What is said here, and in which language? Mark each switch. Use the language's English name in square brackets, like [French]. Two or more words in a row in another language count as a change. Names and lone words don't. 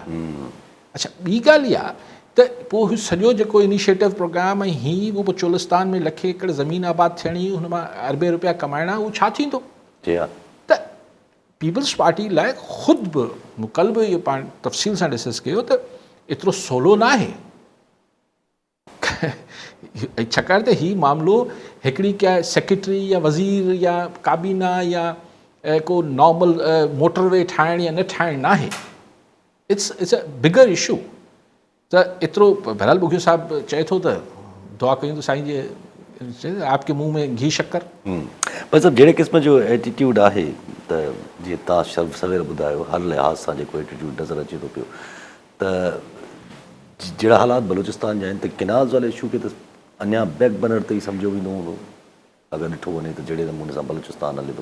[Sindhi] अच्छा ॿी ॻाल्हि इहा त पोइ सॼो जेको इनिशिएटिव प्रोग्राम ऐं हीअ उहो पोइ चोलिस्तान में लखे एकड़ ज़मीन आबाद थियणी, हुन मां अरबे रुपया कमाइणा, उहो छा थींदो? त पीपल्स पार्टी लाइ ख़ुदि बि कल्ह बि इहो पाण तफ़सील सां डिस्कस कयो त एतिरो सवलो न आहे। छाकाणि त हीउ मामिलो हिकिड़ी क्या सेक्रेटरी या वज़ीर या काबीना या को [English] normal motorway [Sindhi] ठाहिण या न ठाहिण न आहे. [English] it's a bigger issue. [Sindhi] त एतिरो बहरहाल बुखियो साहिबु चए थो त दुआ कयूं त साईं जे [Hindi] आपके मुंह में घी शक्कर. [Sindhi] पर सभु जहिड़े क़िस्म जो एटीट्यूड आहे त जीअं तव्हां सवेर ॿुधायो हर लिहाज़ सां जेको एटीट्यूड नज़र अचे थो पियो त जहिड़ा हालात बलूचिस्तान जा आहिनि त किनाज़ वाले इशू खे त अञा [English] back burner [Sindhi] ते ई सम्झो वेंदो हूंदो अगरि ॾिठो वञे त जहिड़े नमूने सां बलूचिस्तान हले थो.